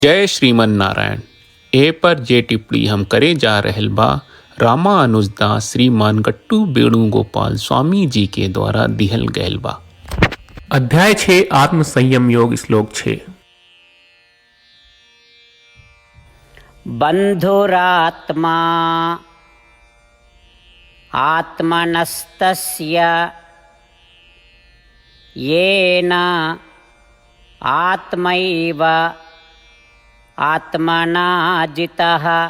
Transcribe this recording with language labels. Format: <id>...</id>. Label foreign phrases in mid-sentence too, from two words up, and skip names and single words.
<bho>जय श्रीमन नारायण। ए पर जे टिप्पणी हम करे जा रहल बा रामानुजदास श्रीमान गट्टू वेणुगोपाल स्वामी जी के द्वारा दिहल गयल बा। अध्याय 6 आत्म संयम योग श्लोक 6।</bho> <sa>बंधुरात्मा आत्मनस्तस्य येन आत्मैव आत्मना जितः</sa>